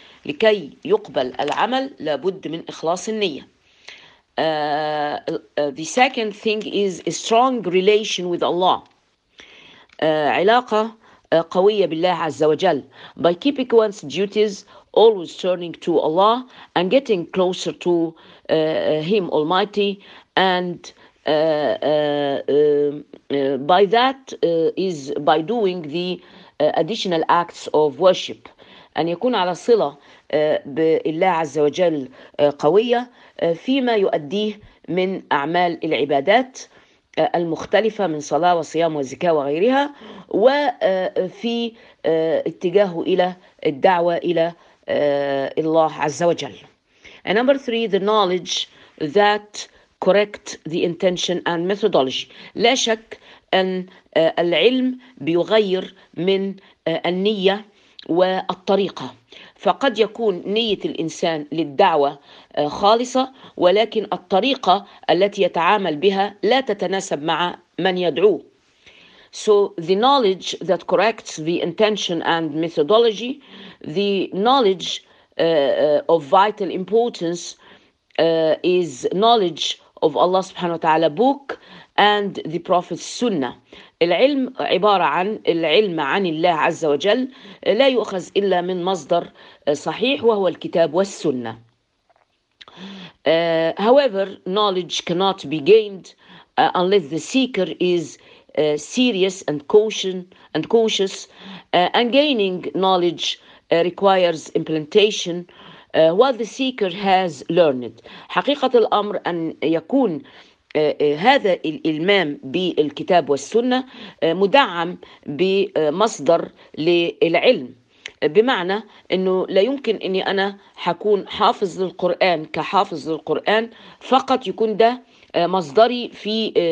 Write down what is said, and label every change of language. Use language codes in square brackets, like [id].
[ar] لكي يقبل العمل لابد من إخلاص النية. [en] The second thing is a strong relation with Allah. [ar] علاقة قوية بالله عز وجل. [en] By keeping one's duties, always turning to Allah and getting closer to Him Almighty, and by that is by doing the additional acts of worship. [ar] أن يكون على صلة بالله عز وجل قوية فيما يؤديه من أعمال العبادات المختلفة من صلاة وصيام وزكاة وغيرها، وفي اتجاهه إلى الدعوة إلى الله عز وجل. [en] And number three, the knowledge that correct the intention and methodology. [ar] لا شك أن العلم بيغير من النية والطريقة. فقد يكون نية الإنسان للدعوة خالصة، ولكن الطريقة التي يتعامل بها لا تتناسب مع من يدعوه. [en] So the knowledge that corrects the intention and methodology, the knowledge of vital importance is knowledge of Allah subhanahu wa ta'ala book and the Prophet's sunnah. [ar] العلم عبارة عن العلم عن الله عز وجل لا يؤخذ إلا من مصدر صحيح وهو الكتاب والسنة. [en] However, knowledge cannot be gained unless the seeker is serious and cautious, and gaining knowledge requires implementation what the seeker has learned. [ar] حقيقة الأمر أن يكون هذا الإلمام بالكتاب والسنة مدعم بمصدر للعلم، بمعنى أنه لا يمكن أني أنا حكون حافظ للقرآن كحافظ للقرآن فقط، يكون ده مصدري في